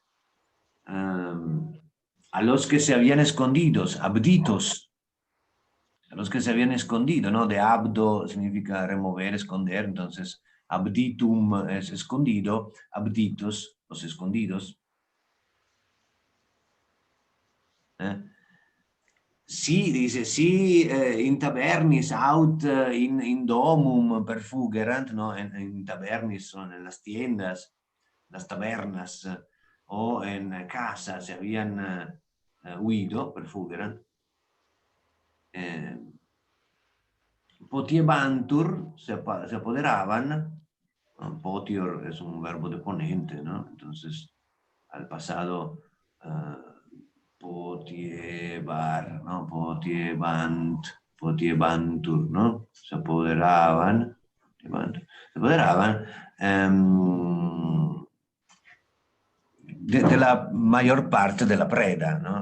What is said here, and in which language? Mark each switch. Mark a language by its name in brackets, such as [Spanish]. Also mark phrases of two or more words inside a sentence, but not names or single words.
[Spanish] A los que se habían escondido, abditos, a los que se habían escondido, ¿no? De abdo significa remover, esconder, entonces abditum es escondido, abditos, los escondidos. Sí, dice, sí, [Latin] in tabernis aut in domum perfugerant, [Spanish] ¿no? En tabernis son en las tiendas, las tabernas, o en casa se habían huido, perfugerant. Potiebantur, se apoderaban, potior es un verbo deponente, ¿no? Entonces, al pasado, potiebar, ¿no? [Latin] Potiebant, potiebantur, ¿no? [Spanish] Se apoderaban, de la mayor parte de la preda, ¿no?